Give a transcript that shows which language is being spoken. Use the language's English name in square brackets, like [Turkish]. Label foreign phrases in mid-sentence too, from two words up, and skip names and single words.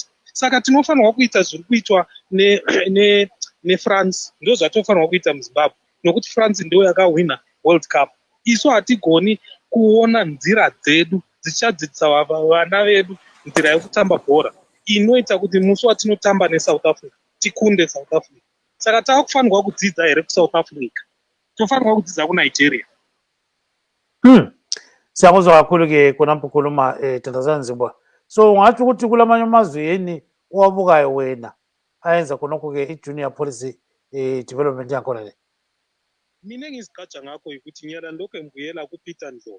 [Shona] Saka tinofanirwa kuita zviri kuitwa neFrance ndo zvatofanirwa kuita muZimbabwe nokuti France ndio yakahwina World Cup. Isu hatigoni kuona nzira dzedu dzichadzidzisa vana vedu nzira yekutamba bhora inoita kuti musi watinotamba neSouth Africa tikunde South Africa. Saka taakufanirwa kudzidza here kuSouth Africa, tofanirwa kudzidza kuNigeria. [North Ndebele] Siyakuzwa kakhulu ke khonapho khuluma Thandazani Zimbwa. So ungathi ukuthi kulamanye amazwe yini owabukayo wena ayenza khonokho ke i- [English] junior policy development [North Ndebele] yakhona le? Mina ngizigaja ngakho ukuthi nyala lokho ngibuyela kuPeter Ndlovu.